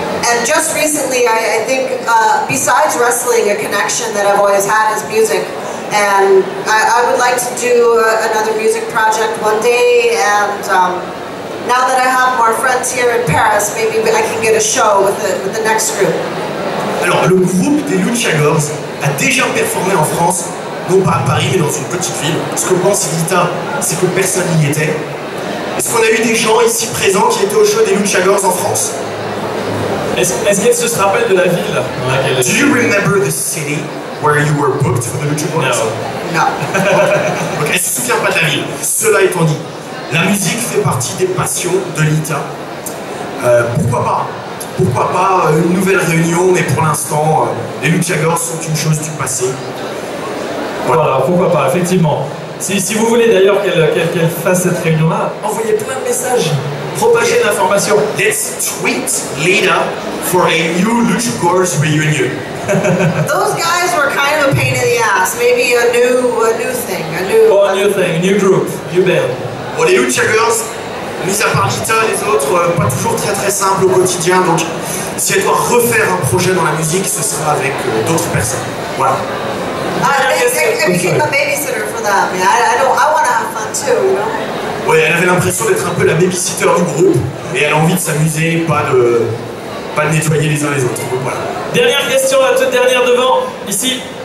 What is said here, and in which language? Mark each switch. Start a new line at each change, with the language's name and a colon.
English: And just recently, I think, besides wrestling, a connection that I've always had is music. And I would like to do another music project one day, and now that I have more friends here in Paris, maybe I can get a show with the next group.
French: Alors, le groupe des Lucha Girls a déjà performé en France, non pas à Paris, mais dans une petite ville. Ce que pense Lita, c'est que personne n'y était. Est-ce qu'on a eu des gens ici présents qui étaient au show des Lucha Girls en France? Est-ce qu'elle se rappelle de la ville dans laquelle elle...
English: Do you remember the city where you were booked for the Lucha Girls? No.
French: Donc, elle ne se souvient pas de la ville. Cela étant dit, la musique fait partie des passions de Lita. Pourquoi pas? Pourquoi pas une nouvelle réunion, mais pour l'instant, les Lucha Girls sont une chose du passé. Voilà, pourquoi pas, effectivement. Si vous voulez d'ailleurs qu'elle fasse cette réunion-là, envoyez plein de messages, propagez l'information.
English: Let's tweet Lita for a new Lucha Girls reunion. Those guys were kind of a pain in the ass. Maybe a new thing, a new group, new band.
French: Bon, les Lucha Girls, mis à part Lita, les autres, pas toujours très simples au quotidien. Donc, si elle doit refaire un projet dans la musique, ce sera avec d'autres personnes. Voilà.
English: I became a babysitter for them. I want to have fun too, you know.
French: Ouais, elle avait l'impression d'être un peu la babysitter du groupe, et elle a envie de s'amuser, pas de nettoyer les uns les autres. Donc, voilà. Dernière question, la toute dernière devant, ici.